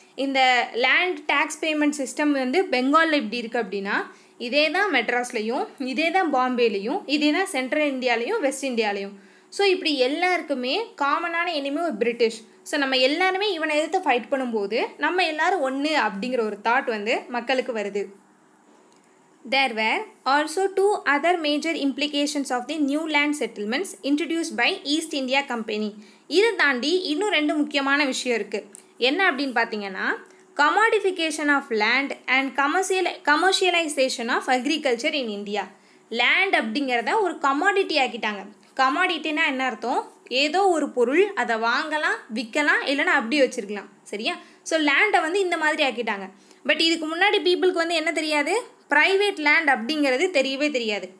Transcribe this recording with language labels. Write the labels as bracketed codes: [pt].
[ta] இந்த land tax payment system பெங்காலில் இப்படி இருக்குது அப்படின்னா இதே தான் மெட்ராஸ்லையும், இதே தான் பாம்பேலையும், இதே தான் சென்ட்ரல் இந்தியாலையும், வெஸ்ட் இந்தியாலையும். ஸோ இப்படி எல்லாருக்குமே காமனான எனிமி ஒரு பிரிட்டிஷ். ஸோ நம்ம எல்லாருமே இவனை எதிர்த்து ஃபைட் பண்ணும்போது நம்ம எல்லாரும் ஒன்று அப்படிங்கிற ஒரு தாட் மக்களுக்கு வருது. [en] There were also two other major implications of the new land settlements introduced by East India Company. [ta] இதை தாண்டி இன்னும் ரெண்டு முக்கியமான விஷயம் இருக்குது. என்ன அப்படின்னு பார்த்தீங்கன்னா [en] commodification of land and commercialization of agriculture in India. [ta] Land அப்படிங்கிறத ஒரு கமாடிட்டி ஆக்கிட்டாங்க. கமாடிட்டினா என்ன அர்த்தம், ஏதோ ஒரு பொருள் அதை வாங்கலாம், விற்கலாம், இல்லைனா அப்படி வச்சுருக்கலாம் சரியா. ஸோ லேண்டை இந்த மாதிரி ஆக்கிட்டாங்க. பட் இதுக்கு முன்னாடி பீப்புளுக்கு என்ன தெரியாது, ப்ரைவேட் லேண்ட் அப்படிங்கிறது தெரியவே தெரியாது.